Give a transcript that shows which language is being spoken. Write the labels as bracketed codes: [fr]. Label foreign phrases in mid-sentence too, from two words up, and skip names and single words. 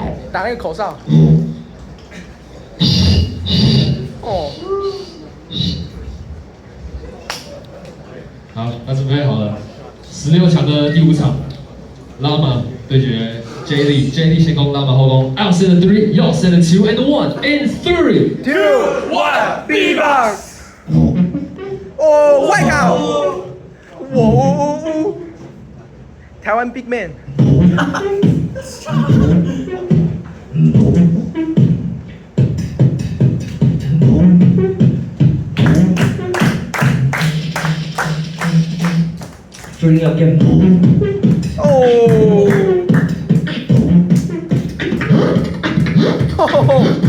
[zh] 打那个口哨。哦。好，那准备好了，16强的第5场 ，Lama 对决 J 力先攻 ，Lama 后攻。 [en] I'll send the 3, y'all send the 2 and 1 in 3, 2, 1, Beatbox。 [zh] 哦，外卡！我，台湾 Big Man。 [en] Turning up again. Oh. Oh.